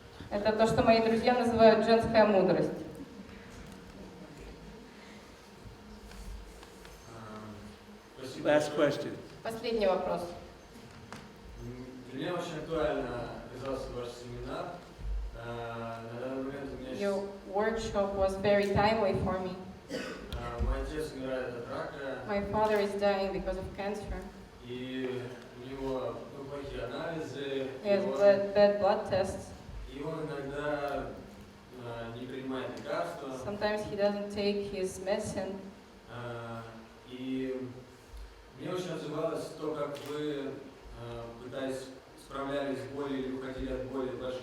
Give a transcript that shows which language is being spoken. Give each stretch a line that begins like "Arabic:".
Russian: Это то, что мои друзья называют женская мудрость.
English: Last question.
Russian: Последний вопрос. Для меня очень актуально оказался ваш семинар. На данный момент у меня
English: Your workshop was very timely for me.
Russian: мой отец умирает от рака,
English: My father is dying because of cancer.
Russian: и у него плохие анализы,
English: He has bad blood tests.
Russian: и он иногда не принимает лекарства.
English: Sometimes he doesn't take his medicine.
Russian: И мне очень отзывалось то, как вы, пытаясь справлялись с болью или уходили от боли